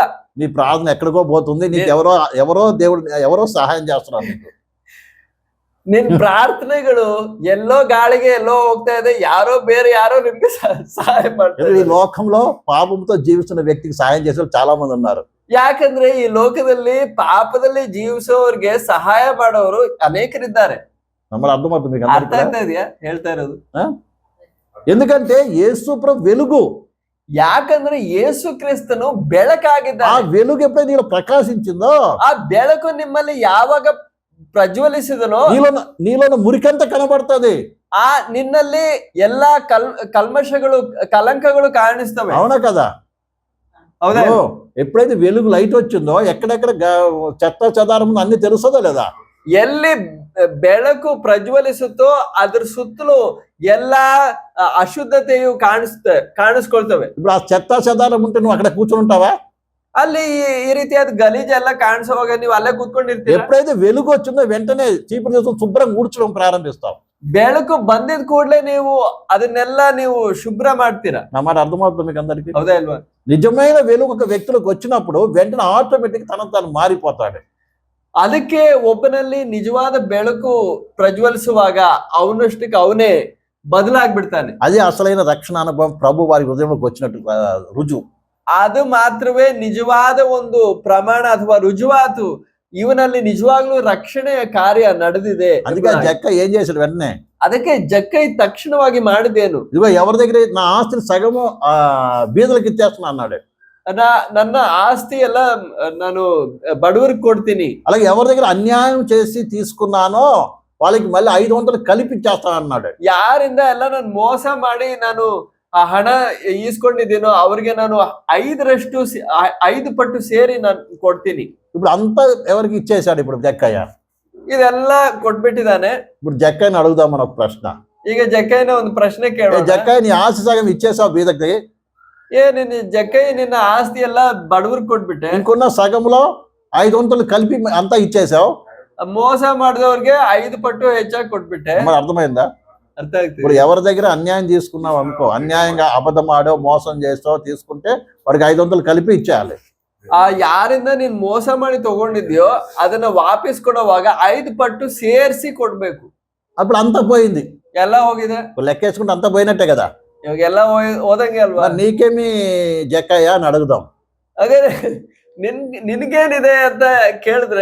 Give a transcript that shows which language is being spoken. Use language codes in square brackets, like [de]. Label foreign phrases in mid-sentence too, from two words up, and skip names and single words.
[te] నీ ప్రార్థన ఎక్కడికో పోతుంది. నీకు ఎవరో దేవుడు ఎవరో సహాయం చేస్తున్నారు. నీకు [kn] ನಿನ್ ಪ್ರಾರ್ಥನೆಗಳು ಎಲ್ಲೋ ಗಾಳಿಗೆ ಎಲ್ಲೋ ಹೋಗ್ತಾ ಇದೆ, ಬೇರೆ ಯಾರೋ ನಿಮ್ಗೆ ಸಹಾಯ ಮಾಡ್ತಾರೆ. [te] ఈ లోకంలో పాపంతో జీవిస్తున్న వ్యక్తికి సాయం చేసే వాళ్ళు చాలా మంది ఉన్నారు. [kn] ಯಾಕಂದ್ರೆ ಈ ಲೋಕದಲ್ಲಿ ಪಾಪದಲ್ಲಿ ಜೀವಿಸೋರ್ಗೆ ಸಹಾಯ ಮಾಡೋರು ಅನೇಕರಿದ್ದಾರೆ. [te] నమ్మరు అర్థమవుతుంది మీకు [kn] ಅರ್ಥ [te] అందరికీ? [kn] ಆಗ್ತಾ ಇದೆಯಾ ಹೇಳ್ತಾ ಇರೋದು? [te] ఎందుకంటే యేసు ప్రభు వెలుగు. [kn] ಯಾಕಂದ್ರೆ ಯೇಸು ಕ್ರಿಸ್ತನು [te] ఆ [kn] ಬೆಳಕಾಗಿದ್ದಾನೆ. [te] వెలుగు ఎప్పుడైతే నీలో ప్రకాశించిందో [kn] ಆ ಬೆಳಕು ನಿಮ್ಮಲ್ಲಿ ಯಾವಾಗ ಪ್ರಜ್ವಲಿಸಿದನೋ [te] నీలో మురికంతా కనబడుతుంది. [kn] ಆ ನಿನ್ನಲ್ಲಿ ಎಲ್ಲಾ ಕಲ್ಮಶಗಳು ಕಲಂಕಗಳು ಕಾಣಿಸ್ತವೆ. [te] అవునా కదా? [kn] ಹೌದಾ? [te] ఓ, ఎప్పుడైతే వెలుగు లైట్ వచ్చిందో ఎక్కడెక్కడ చెత్త చెదారం అన్ని తెలుస్తుందో లేదా? [kn] ಎಲ್ಲಿ ಬೆಳಕು ಪ್ರಜ್ವಲಿಸುತ್ತೋ ಅದ್ರ ಸುತ್ತಲೂ ಎಲ್ಲಾ ಅಶುದ್ಧತೆಯು ಕಾಣಿಸ್ಕೊಳ್ತವೆ. [te] ఇప్పుడు ఆ చెత్త చెదారం ఉంటే నువ్వు అక్కడ కూర్చొని ఉంటావా? [kn] ಅಲ್ಲಿ ಈ ರೀತಿಯಾದ ಗಲೀಜೆಲ್ಲ ಕಾಣಿಸೋವಾಗ ನೀವು ಅಲ್ಲೇ ಕೂತ್ಕೊಂಡಿರ್ತೀರ. [te] ఎప్పుడైతే వెలుగు వచ్చిందో వెంటనే చీపురు తీసుకొని శుభ్రంగా ఊడ్చడం ప్రారంభిస్తాం. [kn] ಬೆಳಕು ಬಂದಿದ ಕೂಡಲೇ ನೀವು ಅದನ್ನೆಲ್ಲ ನೀವು ಶುಭ್ರ ಮಾಡ್ತೀರಾ. [te] నా మాట అర్థమవుతుంది మీకు అందరికీ? [kn] ಹೌದಾ ಇಲ್ವಾ? [te] నిజమైన వెలుగు ఒక వ్యక్తిలోకి వచ్చినప్పుడు వెంటనే ఆటోమేటిక్ తను మారిపోతాడు. [kn] ಅದಕ್ಕೆ ಒಬ್ಬನಲ್ಲಿ ನಿಜವಾದ ಬೆಳಕು ಪ್ರಜ್ವಲಿಸುವಾಗ ಅವನಷ್ಟಕ್ಕೆ ಅವನೇ ಬದಲಾಗ್ಬಿಡ್ತಾನೆ. [te] అదే అసలైన రక్షణ అనుభవం ప్రభు వారి హృదయంలోకి వచ్చినట్టు రుజువు. [kn] ಅದು ಮಾತ್ರವೇ ನಿಜವಾದ ಒಂದು ಪ್ರಮಾಣ ಅಥವಾ ರುಜುವಾತು, ಇವನಲ್ಲಿ ನಿಜವಾಗ್ಲೂ ರಕ್ಷಣೆಯ ಕಾರ್ಯ ನಡೆದಿದೆ. [te] అందుకే జక్క ఏం చేశాడు వెంటనే? [kn] ಅದಕ್ಕೆ ಜಕ್ಕೈ ತಕ್ಷಣವಾಗಿ ಮಾಡಿದೇನು? [te] ఇదిగో ఎవరి దగ్గర నా ఆస్తిని సగము బీదలకు ఇచ్చేస్తున్నా అన్నాడు. [kn] ನನ್ನ ಆಸ್ತಿ ಎಲ್ಲ ನಾನು ಬಡವರಿಗೆ ಕೊಡ್ತೀನಿ. [te] అలాగే ఎవరి దగ్గర అన్యాయం చేసి తీసుకున్నానో వాళ్ళకి మళ్ళీ 500 కలిపి ఇచ్చేస్తాను అన్నాడు. [kn] ಯಾರಿಂದ ಎಲ್ಲ ನಾನು ಮೋಸ ಮಾಡಿ ನಾನು ಆ ಹಣ ಈಸ್ಕೊಂಡಿದ್ದೀನೋ ಅವ್ರಿಗೆ ನಾನು 5 ಪಟ್ಟು ಸೇರಿ ನಾನು ಕೊಡ್ತೀನಿ. [te] ఇప్పుడు అంతా ఎవరికి ఇచ్చేసాడు ఇప్పుడు జక్కయ్య. [kn] ಇದೆಲ್ಲ ಕೊಟ್ಬಿಟ್ಟಿದ್ದಾನೆ. [te] ఇప్పుడు జక్కయ్యని అడుగుదాం మన ఒక ప్రశ్న. [kn] ಈಗ ಜಕ್ಕಯ್ಯನ ಒಂದು ಪ್ರಶ್ನೆ ಕೇಳೋಣ. [te] జక్కయ్య నీ ఆస్తి సగం ఇచ్చేసావు బీదకి, [kn] ನಿನ್ನ ಜಕ್ಕಯ್ಯ ನಿನ್ನ ಆಸ್ತಿ ಎಲ್ಲ ಬಡವರಿಗೆ ಕೊಟ್ಬಿಟ್ಟೆ, [te] ఇంకొన్న సగంలో 500 కలిపి అంతా ఇచ్చేసావు, [kn] మోಸ ಮಾಡಿದವ್ರಿಗೆ 5 ಪಟ್ಟು ಹೆಚ್ಚಾಗಿ ಕೊಟ್ಬಿಟ್ಟೆ. [te] మరి అర్థమైందా? [kn] ಅರ್ಥ ಆಗ್ತದೆ. [te] ఇప్పుడు ఎవరి దగ్గర అన్యాయం తీసుకున్నావు అనుకో, అన్యాయంగా అబద్ధం ఆడో మోసం చేస్తావు తీసుకుంటే వాడికి 500 కలిపి ఇచ్చేయాలి. [kn] ಯಾರಿಂದ ನೀನ್ ಮೋಸ ಮಾಡಿ ತಗೊಂಡಿದ್ಯೋ ಅದನ್ನ ವಾಪಸ್ ಕೊಡುವಾಗ 5 ಪಟ್ಟು ಸೇರಿಸಿ ಕೊಡ್ಬೇಕು. [te] అప్పుడు అంతా పోయింది, [kn] ಎಲ್ಲ ಹೋಗಿದೆ. [te] లెక్కేసుకుంటే అంతా పోయినట్టే కదా. [kn] ಇವಾಗ ಎಲ್ಲ ಹೋದಂಗೆ ಅಲ್ವಾ? [te] నీకేమి జక్కయ్య అని అడుగుదాం. [kn] ಅದೇ ನಿನ್ಗೇನಿದೆ ಅಂತ ಕೇಳಿದ್ರೆ,